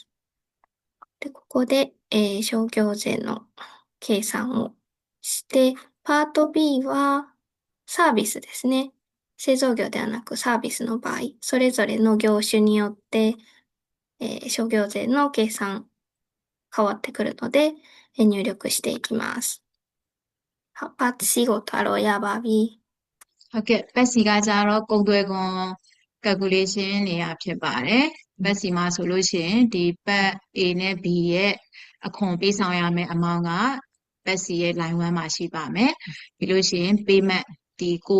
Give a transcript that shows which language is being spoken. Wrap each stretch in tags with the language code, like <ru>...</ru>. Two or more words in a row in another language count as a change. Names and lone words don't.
<ja>で、ここで、商業税の計算をして、パート B はサービスですね。製造業ではなくサービスの場合、それぞれの業種によって、商業税の計算変わってくるので、入力していきます。</ja> <my>好，パート C ကိုသွားလို့ရပါပြီ ။ဟုတ်ကဲ့ပတ်စီကကြတော့ကုန်သွယ်ခွန် calculation နေရာဖြစ်ပါတယ်။ပတ်စီမှာဆိုလို့ရှိရင်ဒီပတ် A နဲ့ B ရဲ့အခွန်ပေးဆောင်ရမယ့် amount ကပတ်စီရဲ့ line 1မှာရှိပါမယ်။ပြီးလို့ရှိရင် payment ဒီကို</my>